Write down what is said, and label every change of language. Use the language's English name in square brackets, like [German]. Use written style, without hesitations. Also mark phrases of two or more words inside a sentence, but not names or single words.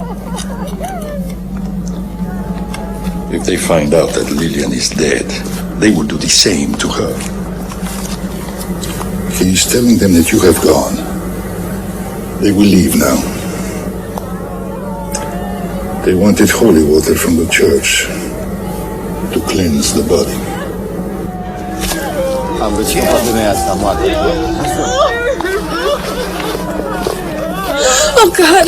[English] If they find out that Lillian is dead, they will do the same to her. He is telling them that you have gone. They will leave now. They wanted holy water from the church to cleanse the body. [Romanian] Am găsit o femeie asta moartă. [English] Oh God!